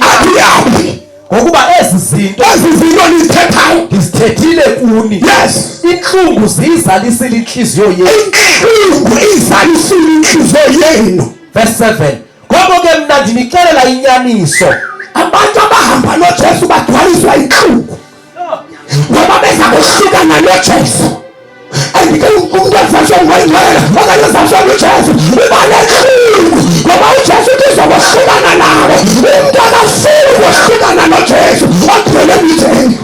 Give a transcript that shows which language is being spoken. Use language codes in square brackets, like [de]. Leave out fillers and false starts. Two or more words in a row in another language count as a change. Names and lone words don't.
[xh] Athi uyaphi? Ngokuba ezi zinto nizithethayo ndizithethile kuni. [en] Yes. [xh] Inhlungu ziyizalisile inhliziyo yenu. Inhlungu izalisile inhliziyo yenu. [en] Verse 7. [xh] Ngoko ke mna ndinixelela inyaniso. Abantu abahamba noJesu bagcwaliswa inhlungu. Ngoba beza kuhlukana noJesu. Andike umuntu azashwa ngwengwele okanye azashwa noJesu uba nenhlungu ngoba uJesu uzokuhlukana nawe. Umuntu akafuni ukuhlukana noJesu ogcwele emitheni.